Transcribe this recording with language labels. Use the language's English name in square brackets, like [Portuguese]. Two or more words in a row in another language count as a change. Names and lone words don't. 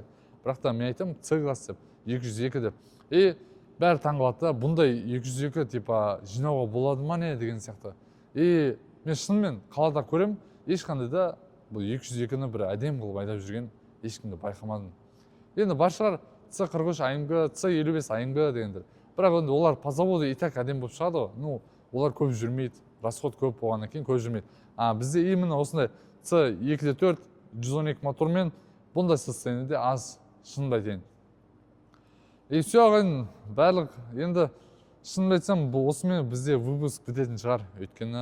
[Kazakh] Бірақ та мен айтамын С-класс деп, 202 деп. Бәрі таңғалады да, бұндай 202 типа жинауға болады ма не деген сияқты. Мен шынымен қалада көрем, ешқандай да бұл 202-ні бір әдем қылып айдап жүрген ешкімді байқамадым. Енді бар шығар С-43 AMG, С-55 AMG дегендер. Бірақ енді олар [Russian] по заводу и так [Kazakh] әдем болып шығады ғой. Олар көп жүрмейді, расход көп болғаннан кейін көп жүрмейді. Бізде именно осындай С-204 112 мотормен бұндай состояниеде аз, шынымды айтайын. Все ағайын, барлық енді шынымды айтсам, осымен бізде выпуск бітетін шығар.